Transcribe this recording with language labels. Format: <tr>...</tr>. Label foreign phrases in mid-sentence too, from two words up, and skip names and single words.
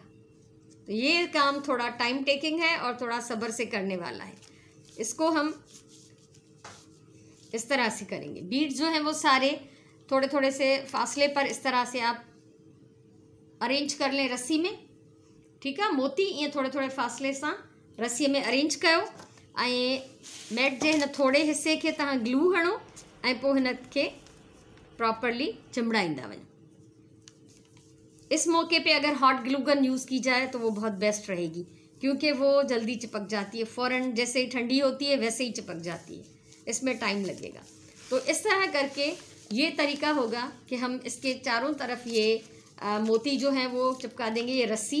<hi>तो ये काम थोड़ा</hi> <en>time taking</en> <hi>है और थोड़ा सब्र से करने वाला है। इसको हम इस तरह से करेंगे। बीड्स जो हैं वो सारे थोड़े थोड़े से फासले पर इस तरह से आप अरेंज कर लें रस्सी में। ठीक है, मोती ये थोड़े थोड़े फासले से रस्सी में</hi> <sd>अरेंज कयो ऐं मैट जे हिन थोड़े हिस्से के तव्हां ग्लू हणो ऐं पोइ हिन खे प्रॉपरली चिमड़ाईंदा वञो।</sd> <hi>इस मौके पे अगर</hi> <en>hot glue gun use</en> <hi>की जाए तो वो बहुत बेस्ट रहेगी, क्योंकि वो जल्दी चिपक जाती है। फ़ौरन जैसे ही ठंडी होती है वैसे ही चिपक जाती है, इसमें टाइम लगेगा। तो इस तरह करके ये तरीका होगा कि हम इसके चारों तरफ ये मोती जो हैं वो चिपका देंगे, ये रस्सी।</hi>